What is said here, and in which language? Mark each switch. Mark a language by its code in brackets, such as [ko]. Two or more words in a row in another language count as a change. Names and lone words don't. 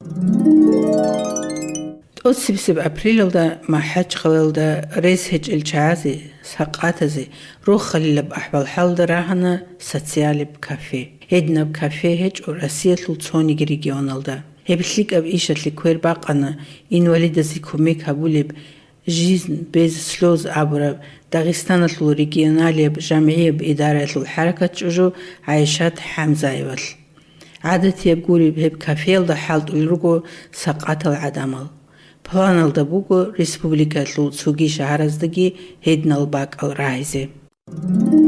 [av] Отсибсиб апрелда махач халалда рейс хеч чаази сақатази рухалилаб ахвал халда рахана социалиб кафе. Эднаб кафе хеч Россиялу цониг регионалда. Хеблик аб ишатли куербақана инвалидази кумек хабулиб жизнь без слез абураб Дагестанатлу регионалиб жамияб идаратлу харакат чужу Айшат Хамзаевал. Адат ябгуриб хеб кафеалда халт улругу сақатал адамал. Планалда бугу республикатлу цуги шахараздаги хеднал бак ал райзе.